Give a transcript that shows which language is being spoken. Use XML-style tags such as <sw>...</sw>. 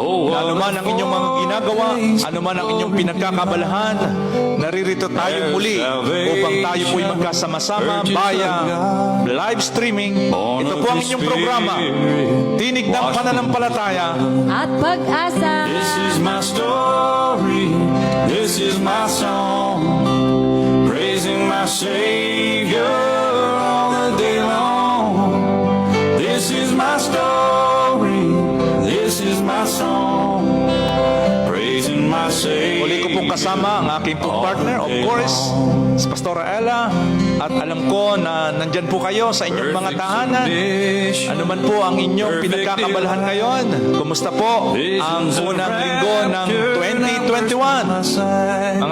<tl>Ano man ang inyong mga ginagawa, ano man ang inyong pinagkakabalahan, naririto tayo muli upang tayo po'y magkasama-sama via live streaming. Ito po ang inyong programa, Tinig ng Pananampalataya at Pag-asa.</tl> <en>This is my story, this is my song, praising my Savior all the day long. This is my story, this is my song, praising my Savior.</en> <tl>Muli ko pong kasama ang aking pong partner, of course, si Pastora Ella. At alam ko na nandyan po kayo sa inyong mga tahanan. Ano man po ang inyong pinagkakabalahan ngayon, kumusta po ang unang linggo ng 2021?</tl>